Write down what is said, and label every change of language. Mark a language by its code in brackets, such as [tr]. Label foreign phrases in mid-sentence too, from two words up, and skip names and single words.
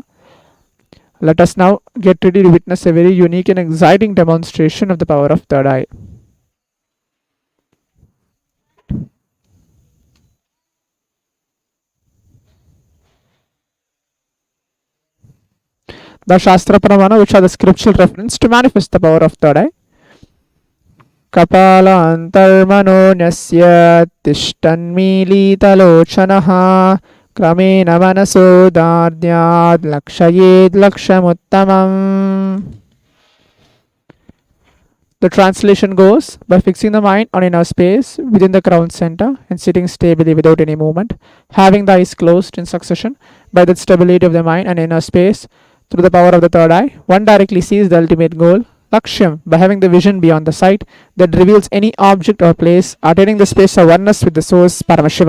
[en] Let us now get ready to witness a very unique and exciting demonstration of the power of third eye. The [sa] शास्त्र प्रमाण, [en] which are the scriptural reference to manifest the power of third eye. [sa] कपाल अन्तर्मनो न्यस्य तिष्ठन्मीलितलोचनः क्रमेण मनसो दार्ढ्याद् लक्षयेद् लक्ष्यमुत्तमम्. [en] The translation goes, by fixing the mind on inner space within the crown center and sitting stably without any movement, having the eyes closed in succession, by the stability of the mind and inner space, through the power of the third eye, one directly sees the ultimate goal, Lakshyam, by having the vision beyond the sight that reveals any object or place, attaining the space of oneness with the source Paramashiva.